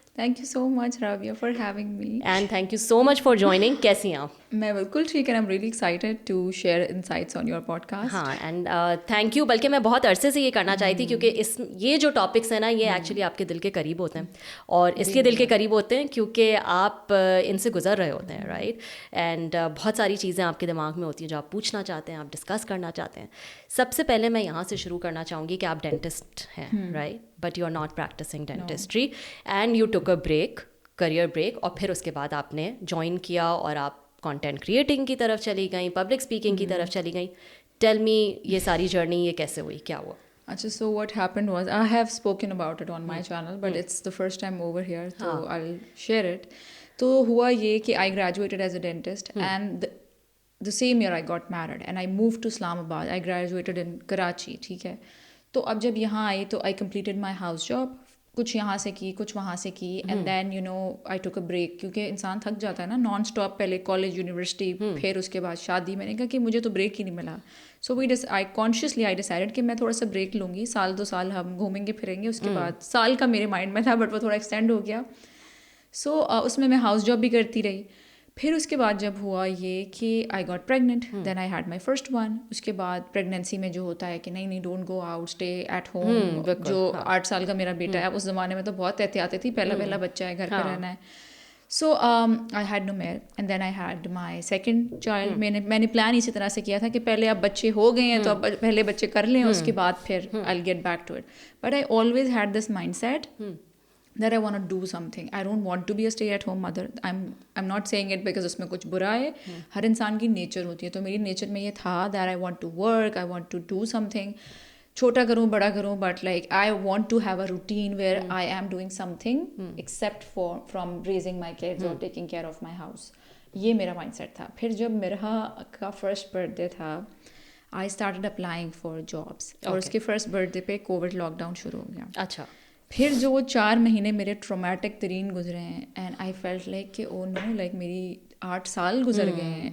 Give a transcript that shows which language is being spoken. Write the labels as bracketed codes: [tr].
[en] Thank you so much, Rabia, for having me. And thank you so much for joining. [ur] کیسی ہیں آپ؟ میں بالکل ٹھیک ہے. [en] I'm really excited to share insights on your podcast. ہاں and thank you. [ur] بلکہ میں بہت عرصے سے یہ کرنا چاہی تھی کیونکہ یہ جو ٹاپکس ہیں نا یہ ایکچولی آپ کے دل کے قریب ہوتے ہیں اور اس لیے دل کے قریب ہوتے ہیں کیونکہ آپ ان سے گزر رہے ہوتے ہیں رائٹ. اینڈ بہت ساری چیزیں آپ کے دماغ میں ہوتی ہیں جو آپ پوچھنا چاہتے ہیں، آپ ڈسکس کرنا چاہتے ہیں. سب سے پہلے میں یہاں سے شروع کرنا چاہوں گی کہ آپ ڈینٹسٹ ہیں right, [en] but you are not practising dentistry and you took a break, [ur] career break, اور پھر اس کے بعد آپ نے جوائن کیا اور آپ کانٹینٹ کریٹنگ کی طرف چلی گئیں، پبلک اسپیکنگ کی طرف چلی گئیں. ٹیل می یہ ساری جرنی یہ کیسے ہوئی، کیا ہوا؟ [en] Achha, so what happened was I have spoken about it on my channel, but it's the first time over here, so I'll share it. [ur] تو ہوا یہ کہ [en] I graduated as a dentist and the same year I got married and I moved to Islamabad. I graduated in Karachi, ٹھیک ہے. [ur] تو اب جب یہاں آئی تو [en] I completed my house job, [ur] کچھ یہاں سے کی کچھ وہاں سے کی, [en] and then you know I took a break, [ur] کیونکہ انسان تھک جاتا ہے نا نان اسٹاپ, پہلے کالج یونیورسٹی پھر اس کے بعد شادی. میں نے کہا کہ مجھے تو بریک ہی نہیں ملا. [en] so I decided [ur] کہ میں تھوڑا سا بریک لوں گی, 1-2 سال ہم گھومیں گے پھریں گے. اس کے بعد سال کا میرے مائنڈ میں تھا بٹ وہ تھوڑا ایکسٹینڈ ہو گیا. سو اس میں ہاؤس جاب بھی کرتی رہی. پھر اس کے بعد جب ہوا یہ کہ [en] I got pregnant, then I had my first one. [ur] اس کے بعد پریگنینسی میں جو ہوتا ہے کہ نہیں [en] Don't go out, stay at home. [ur] جو 8 سال کا میرا بیٹا ہے, اس زمانے میں تو بہت احتیاطی تھی, پہلا بچہ ہے, گھر پہ رہنا ہے. [en] So I had Numair and then I had my second child. [ur] میں نے پلان اسی طرح سے کیا تھا کہ پہلے اب بچے ہو گئے ہیں تو اب پہلے بچے کر لیں, اس کے بعد پھر [en] I get back to it. But I always had this mindset that I want to do something. I don't want to be a stay-at-home mother. I'm not saying it because [ur] اس میں کچھ برا ہے. ہر انسان کی nature ہوتی ہے, تو میری نیچر میں یہ تھا [en] that I want to work, I want to do something. [ur] چھوٹا کروں بڑا کروں, [en] but like I want to have a routine where I am doing something except from raising my kids or taking care of my house. [ur] یہ میرا mind set تھا. پھر جب میرا کا فرسٹ برتھ ڈے تھا, [en] I started applying for jobs. [ur] اور اس کے فرسٹ برتھ ڈے پہ کووڈ لاک ڈاؤن شروع ہو گیا. اچھا. پھر جو وہ 4 مہینے میرے ٹرومیٹک ترین گزرے ہیں, [en] and I felt like [ur] کہ او نو, لائک میری 8 سال گزر گئے ہیں.